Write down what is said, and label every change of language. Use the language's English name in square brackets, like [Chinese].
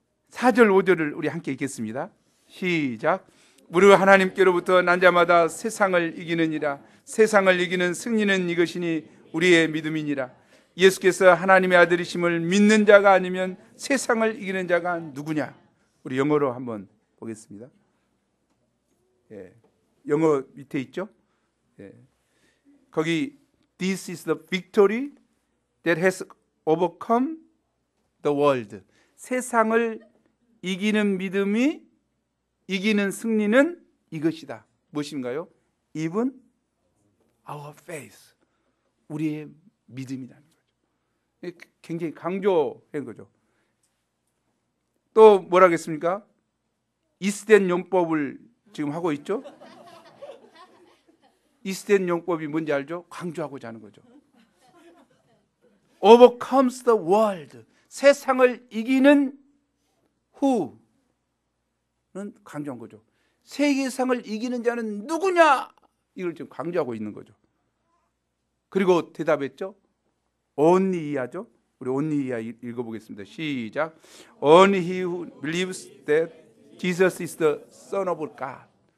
[Korean] 4절 5절을 우리 함께 읽겠습니다. 시작. 무릇 하나님께로부터 난 자마다 세상을 이기느니라. 세상을 이기는 승리는 이것이니 우리의 믿음이니라. 예수께서 하나님의 아들이심을 믿는 자가 아니면 세상을 이기는 자가 누구냐? 우리 영어로 한번 보겠습니다. 영어 밑에 있죠? 거기 [English] This is the victory that has overcome the world. [Korean] 세상을 이기는 믿음이, 이기는 승리는 이것이다. 무엇인가요? [English] Even our faith. [Korean] 우리의 믿음이라는 거죠. 굉장히 강조한 거죠. 또 뭐라 하겠습니까? 이스덴 용법을 지금 하고 있죠. 이스덴 용법이 뭔지 알죠? 강조하고자 하는 거죠. [English] Overcomes the world. [Korean] 세상을 이기는 who는 강조한 거죠. 세계상을 이기는 자는 누구냐? 이걸 지금 강조하고 있는 거죠. 그리고 대답했죠. only야죠. 우리 only야 읽어보겠습니다. 시작. [English] Only he who believes that Jesus is the Son of God.